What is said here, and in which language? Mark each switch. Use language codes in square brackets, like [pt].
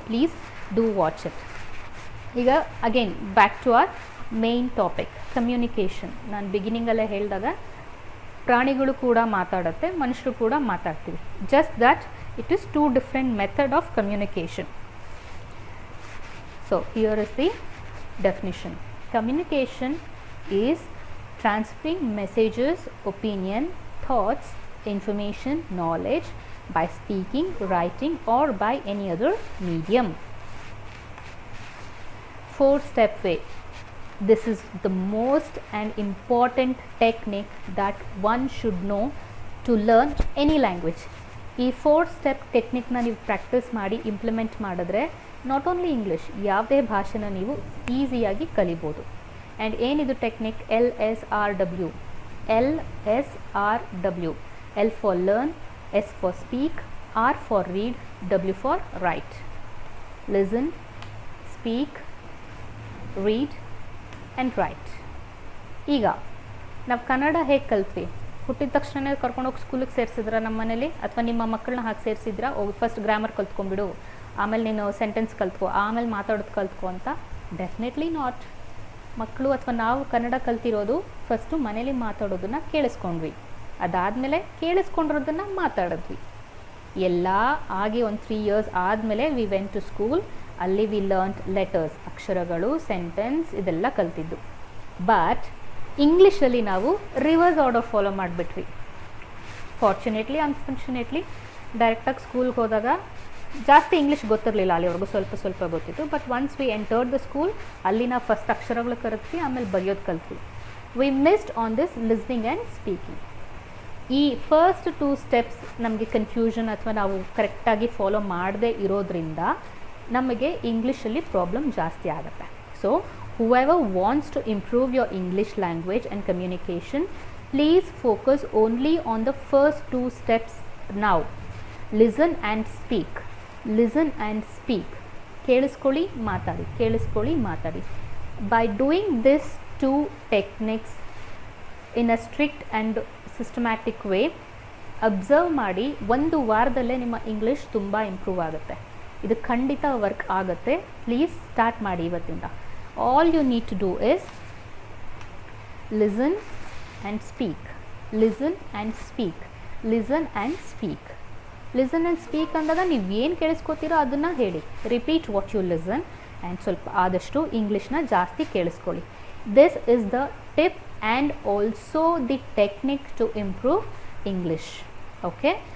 [en] Please do watch it. ಈಗ again back to our main topic, communication. [kn] ನಾನು ಬಿಗಿನಿಂಗಲ್ಲೇ ಹೇಳಿದಾಗ ಪ್ರಾಣಿಗಳು ಕೂಡ ಮಾತಾಡುತ್ತೆ, ಮನುಷ್ಯರು ಕೂಡ ಮಾತಾಡ್ತೀವಿ. [en] Just that it is two different method of communication. So here is the definition. Communication is transferring messages, opinion, thoughts, information, knowledge by speaking, writing or by any other medium. 4-step way. This is the most and important technique that one should know to learn any language. [kn] ಈ 4-step ಟೆಕ್ನಿಕ್ನ ನೀವು practice ಮಾಡಿ implement ಮಾಡಿದ್ರೆ [en] not only English, [kn] ಯಾವುದೇ ಭಾಷೆನ ನೀವು ಈಸಿಯಾಗಿ ಕಲಿಬೋದು. And ಏನಿದು technique? LSRW. LSRW. [en] L for learn, S for speak, R for read, W for write. Listen, speak, read and write. [kn] ಈಗ ನಾವು ಕನ್ನಡ ಹೇಗೆ ಕಲ್ತ್ವಿ? ಹುಟ್ಟಿದ ತಕ್ಷಣ ಕರ್ಕೊಂಡೋಗಿ ಸ್ಕೂಲಿಗೆ ಸೇರಿಸಿದ್ರ ನಮ್ಮ ಮನೇಲಿ, ಅಥವಾ ನಿಮ್ಮ ಮಕ್ಕಳನ್ನ ಹಾಕಿ ಸೇರಿಸಿದ್ರ? ಫಸ್ಟ್ ಗ್ರಾಮರ್ ಕಲ್ತ್ಕೊಂಡ್ಬಿಡು, ಆಮೇಲೆ ನೀನು ಸೆಂಟೆನ್ಸ್ ಕಲ್ತ್ಕೊ, ಆಮೇಲೆ ಮಾತಾಡೋದು ಕಲ್ತ್ಕೊ ಅಂತ? [en] Definitely not. [kn] ಮಕ್ಕಳು ಅಥವಾ ನಾವು ಕನ್ನಡ ಕಲ್ತಿರೋದು ಫಸ್ಟು ಮನೇಲಿ ಮಾತಾಡೋದನ್ನು ಕೇಳಿಸ್ಕೊಂಡ್ವಿ, ಅದಾದಮೇಲೆ ಕೇಳಿಸ್ಕೊಂಡಿರೋದನ್ನು ಮಾತಾಡಿದ್ವಿ. ಎಲ್ಲ ಆಗಿ ಒಂದು 3 years ಆದಮೇಲೆ [en] We went to school. [kn] ಅಲ್ಲಿ [en] we learned letters, [kn] ಅಕ್ಷರಗಳು, ಸೆಂಟೆನ್ಸ್, ಇದೆಲ್ಲ ಕಲ್ತಿದ್ದು. ಬಟ್ ಇಂಗ್ಲೀಷಲ್ಲಿ ನಾವು reverse order follow ಮಾಡಿಬಿಟ್ವಿ. Fortunately unfortunately ಡೈರೆಕ್ಟಾಗಿ ಸ್ಕೂಲ್ಗೆ ಹೋದಾಗ ಜಾಸ್ತಿ ಇಂಗ್ಲೀಷ್ ಗೊತ್ತಿರಲಿಲ್ಲ, ಅಲ್ಲಿವರೆಗೂ ಸ್ವಲ್ಪ ಗೊತ್ತಿತ್ತು. [en] but once we entered the school, [kn] ಅಲ್ಲಿ ನಾವು ಫಸ್ಟ್ ಅಕ್ಷರಗಳು ಕಲಿತ್ವಿ, ಆಮೇಲೆ ಬರೆಯೋದು ಕಲ್ತ್ವಿ. [en] We missed on this listening and speaking. [kn] ಈ ಫಸ್ಟ್ 2 ಸ್ಟೆಪ್ಸ್ ನಮಗೆ ಕನ್ಫ್ಯೂಷನ್ ಅಥವಾ ನಾವು ಕರೆಕ್ಟಾಗಿ ಫಾಲೋ ಮಾಡದೇ ಇರೋದ್ರಿಂದ ನಮಗೆ ಇಂಗ್ಲೀಷಲ್ಲಿ ಪ್ರಾಬ್ಲಮ್ ಜಾಸ್ತಿ ಆಗುತ್ತೆ. [en] So whoever wants to improve your English language and communication, please focus only on the first 2 steps now. Listen and speak. Listen and speak. [kn] ಕೇಳಿಸ್ಕೊಳ್ಳಿ, ಮಾತಾಡಿ, ಕೇಳಿಸ್ಕೊಳ್ಳಿ, ಮಾತಾಡಿ. [en] By doing this 2 techniques in a strict and systematic way, [kn] observe ಮಾಡಿ, 1 ವಾರದಲ್ಲೇ ನಿಮ್ಮ English ತುಂಬ improve ಆಗುತ್ತೆ. ಇದು ಖಂಡಿತ ವರ್ಕ್ ಆಗುತ್ತೆ. ಪ್ಲೀಸ್ ಸ್ಟಾರ್ಟ್ ಮಾಡಿ ಇವತ್ತಿಂದ. [en] All you need to do is listen and speak. Listen and speak. Listen and speak. Listen and speak [kn] ಅಂದಾಗ ನೀವು ಏನು ಕೇಳಿಸ್ಕೊತೀರೋ ಅದನ್ನು ಹೇಳಿ. [en] repeat what you listen [kn] and ಸ್ವಲ್ಪ ಆದಷ್ಟು ಇಂಗ್ಲೀಷ್ನ ಜಾಸ್ತಿ ಕೇಳಿಸ್ಕೊಳ್ಳಿ. [en] This is the tip and also the technique to improve English. Okay.